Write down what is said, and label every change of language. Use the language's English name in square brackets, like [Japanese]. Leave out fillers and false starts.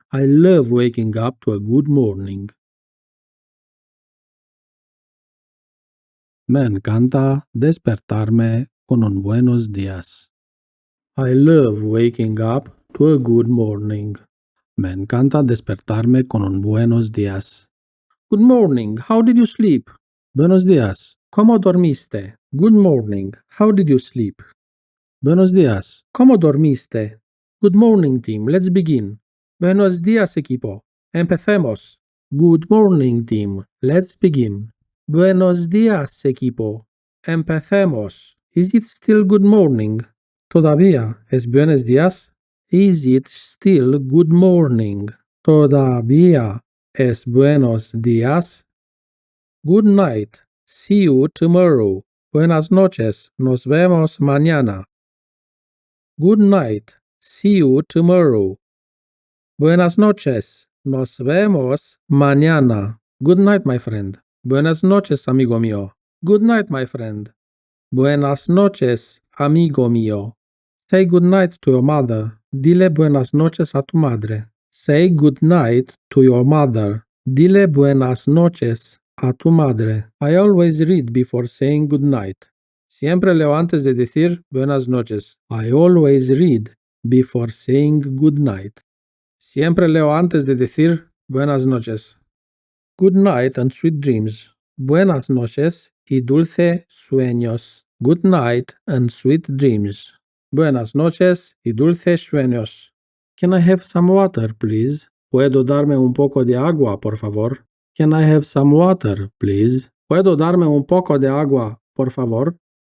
[English] I love waking up to a good morning. [Spanish] Me encanta despertarme con un buenos días. [English] I love waking up to a good morning. [Spanish] Me encanta despertarme con un buenos días. [English] Good morning, how did you sleep? [Spanish] Buenos días, ¿cómo dormiste? [English] Good morning, how did you sleep? [Spanish] Buenos días, ¿cómo dormiste? [English] Good morning, team, let's begin. [Spanish] Buenos días, equipo. Empecemos. [English] Good morning, team, let's begin. [Spanish] Buenos días, equipo. Empecemos. [English] Is it still good morning? [Spanish] ¿Todavía es buenos días? [English] Is it still good morning? [Spanish] ¿Todavía es buenos días? [English] Good night. See you tomorrow. [Spanish] Buenas noches. Nos vemos mañana. [English] Good night. See you tomorrow. Buenas noches. [Spanish] Nos vemos mañana. Good night, my friend. Buenas noches, amigo mío. [English] Good night, my friend. [Spanish] Buenas noches, amigo mío. [English] Say good night to your mother. [Spanish] Dile buenas noches a tu madre. [English] Say good night to your mother. [Spanish] Dile buenas noches a tu madre. [English] I always read before saying good night. [Spanish] Siempre leo antes de decir buenas noches. [English] I always read before saying good night. [Spanish] Siempre leo antes de decir buenas noches. [English] Good night and sweet dreams. [Spanish] Buenas noches y dulce sueños. [English] Good night and sweet dreams. [Spanish] Buenas noches y dulces sueños. [English] Can I have some water, please? [Spanish] ¿Puedo darme un poco de agua, por favor? [English] Can I have some water, please? [Spanish] ¿Puedo darme un poco de agua, por favor?